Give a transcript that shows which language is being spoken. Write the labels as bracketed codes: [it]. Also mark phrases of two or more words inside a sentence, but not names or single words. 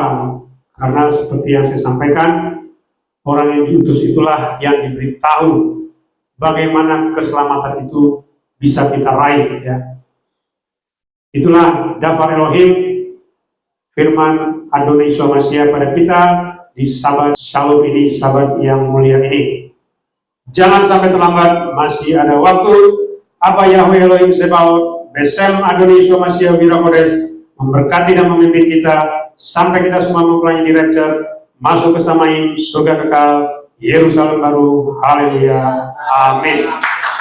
[id] Karena seperti yang saya sampaikan, orang yang diutus itulah yang diberitahu bagaimana keselamatan itu bisa kita raih ya. Itulah [he] Dafar Elohim, [id] firman Adonai Yeshua HaMashiach pada kita di Sabat Shalom ini, Sabat yang mulia ini. Jangan sampai terlambat, masih ada waktu. Abba Yahweh Elohim Sebaot, [he] Besem Adonai Yeshua HaMashiach Ruach HaKodesh [id] memberkati dan memimpin kita sampai kita semua mempelajari di rapture, masuk ke Samaim, surga kekal, Yerusalem baru. Haleluya. Amin.